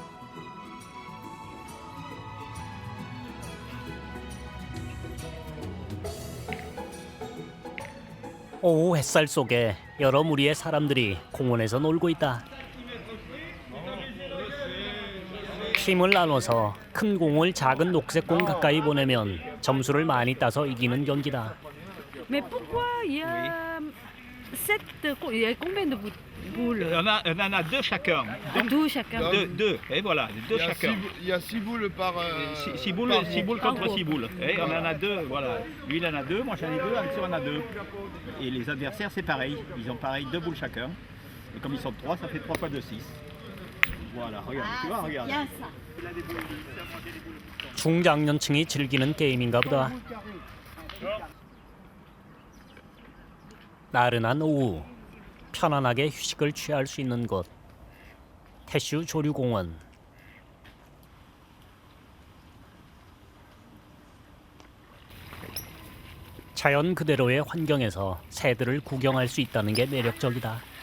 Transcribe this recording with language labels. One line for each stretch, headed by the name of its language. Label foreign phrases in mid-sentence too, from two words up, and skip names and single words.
Korean: 오후 햇살 속에 여러 무리의 사람들이 공원에서 놀고 있다. 팀을 나눠서 큰 공을 작은 녹색 공 가까이 보내면 점수를 많이 따서 이기는 경기다.
French: Mais pourquoi il y a il y a combien de boules? On en a deux chacun. Deux chacun. Deux, et voilà, deux chacun. Il y a 6 boules par... Six boules, par six boules En contre gros. 6 boules. Et on en a deux, voilà. Lui il en a deux, moi j'en ai deux, en dessous on en a deux. Et les adversaires c'est pareil, ils ont pareil 2 boules chacun. Et comme ils sont 3, ça fait 3 fois 2, 6. Voilà, regarde, tu vois, regarde.
Korean: 중장년층이 즐기는 게임인가 보다. 나른한 오후 편안하게 휴식을 취할 수 있는 곳 태슈 조류공원. 자연 그대로의 환경에서 새들을 구경할 수 있다는 게 매력적이다.